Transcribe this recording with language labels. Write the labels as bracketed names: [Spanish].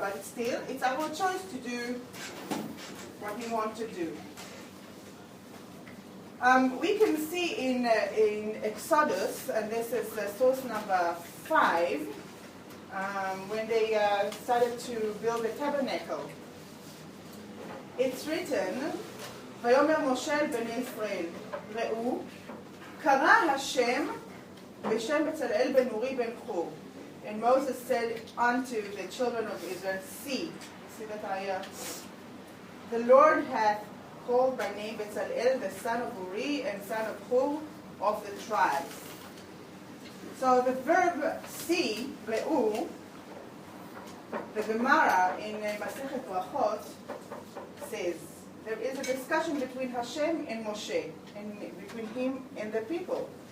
[English] But still, it's our choice to do what we want to do. We can see in Exodus, and this is source number 5, when they started to build the tabernacle. It's written, [Hebrew] ויאמר משה אל בני ישראל, ראו, קרא השם בשם בצלאל בן אורי בן חור. [English] And Moses said unto the children of Israel, see that the Lord hath called by name Bezalel, the son of Uri and son of Hur of the tribes. So the verb see, re'u, the Gemara in Masechet Brachot says there is a discussion between Hashem and Moshe, and between him and the people.